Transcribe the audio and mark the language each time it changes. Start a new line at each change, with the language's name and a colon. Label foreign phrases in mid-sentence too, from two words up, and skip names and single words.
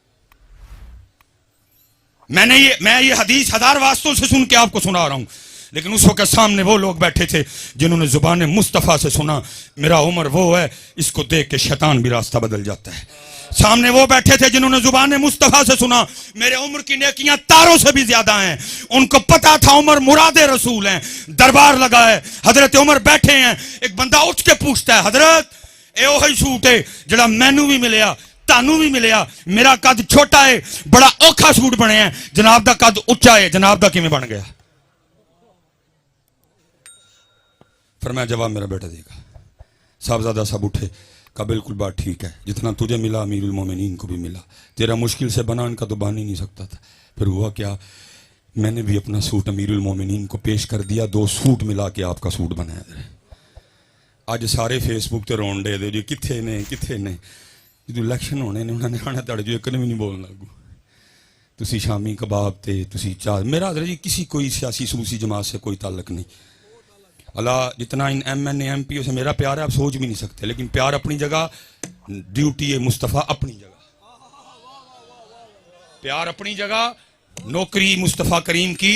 Urdu: میں یہ حدیث 1000 واسطوں سے سن کے آپ کو سنا رہا ہوں, لیکن اس وقت سامنے وہ لوگ بیٹھے تھے جنہوں نے زبان مصطفیٰ سے سنا میرا عمر وہ ہے, اس کو دیکھ کے شیطان بھی راستہ بدل جاتا ہے. سامنے وہ بیٹھے تھے جنہوں نے زبان مصطفیٰ سے سنا میرے عمر کی نیکیاں تاروں سے بھی زیادہ ہیں. ان کو پتا تھا عمر مراد رسول ہیں. دربار لگا ہے, حضرت عمر بیٹھے ہیں. ایک بندہ اٹھ کے پوچھتا ہے,
Punjabi: حضرت اے وہی سوٹ ہے جڑا مینوں بھی ملیا تانوں بھی ملیا, میرا قد چھوٹا ہے, بڑا اوکھا سوٹ بنے ہیں, جناب دا قد اچا ہے, جناب دا کیویں بن گیا؟
Urdu: فرمایا جواب میرا بیٹا دے گا. صاحبزادہ صاحب اٹھے, کہا بالکل بات ٹھیک ہے, جتنا تجھے ملا امیر المومنین کو بھی ملا, تیرا مشکل سے بنا ان کا تو بان ہی نہیں سکتا تھا. پھر ہوا کیا, میں نے بھی اپنا سوٹ امیر المومنین کو پیش کر دیا, 2 سوٹ ملا کے آپ کا سوٹ بنایا.
Punjabi: اج سارے فیس بک تے رون ڈے دے جی کتھے نے جدو الیکشن ہونے نے انہوں نے آنا تڑ جو ایک نے بھی نہیں بولنا گو. تسی شامی کباب تے تسی چاہ,
Urdu: میرا حضرت جی کسی کوئی سیاسی سلوسی جماعت سے کوئی تعلق نہیں. اللہ جتنا ان ایم این اے ایم پی او سے میرا پیار ہے آپ سوچ بھی نہیں سکتے, لیکن پیار اپنی جگہ, ڈیوٹی ہے مصطفیٰ اپنی جگہ, پیار اپنی جگہ, نوکری مصطفیٰ کریم کی.